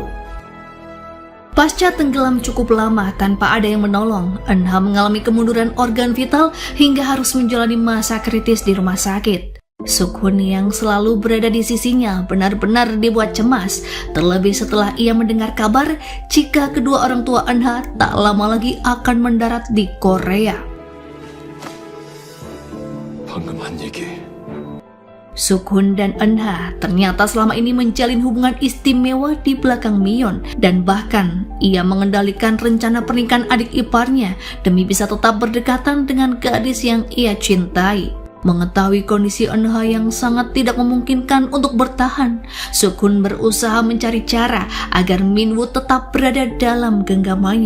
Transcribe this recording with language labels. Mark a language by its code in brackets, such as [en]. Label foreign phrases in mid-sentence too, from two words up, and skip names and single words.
[id] Pasca tenggelam cukup lama tanpa ada yang menolong, Eun-ha mengalami kemunduran organ vital hingga harus menjalani masa kritis di rumah sakit. Suk-hun yang selalu berada di sisinya benar-benar dibuat cemas, terlebih setelah ia mendengar kabar jika kedua orang tua Eun-ha tak lama lagi akan mendarat di Korea. [ko] 방금 한 얘기 [id] Suk-hun dan Eun-ha ternyata selama ini menjalin hubungan istimewa di belakang Mion, dan bahkan ia mengendalikan rencana pernikahan adik iparnya demi bisa tetap berdekatan dengan gadis yang ia cintai. Mengetahui kondisi Eun-ha yang sangat tidak memungkinkan untuk bertahan, Suk-hun berusaha mencari cara agar Minwoo tetap berada dalam genggamannya.